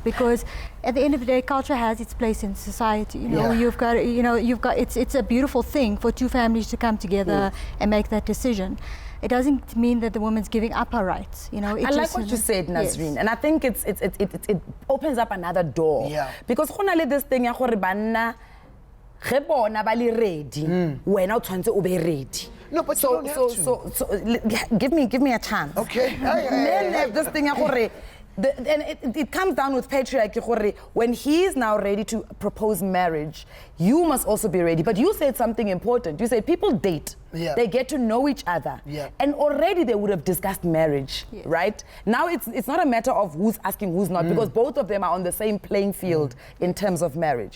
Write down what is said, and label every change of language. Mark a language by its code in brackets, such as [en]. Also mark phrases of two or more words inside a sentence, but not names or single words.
[en] Because at the end of the day, culture has its place in society. You know, you've got, it's a beautiful thing for two families to come together and make that decision. It doesn't mean that the woman's giving up her rights. You know, I like what you said, Nazreen, and I think it opens up another door. Because this thing [nso] ya gore banna ge bona ba le ready, wena o tshwantse o be ready. [en] No, but so give me a chance. Okay. Men have this thing [nso] ya gore [en] and it comes down with patriarchy. When he's now ready to propose marriage, you must also be ready. But you said something important. You said people date. They get to know each other. And already they would have discussed marriage, right? Now it's not a matter of who's asking, who's not, because both of them are on the same playing field in terms of marriage.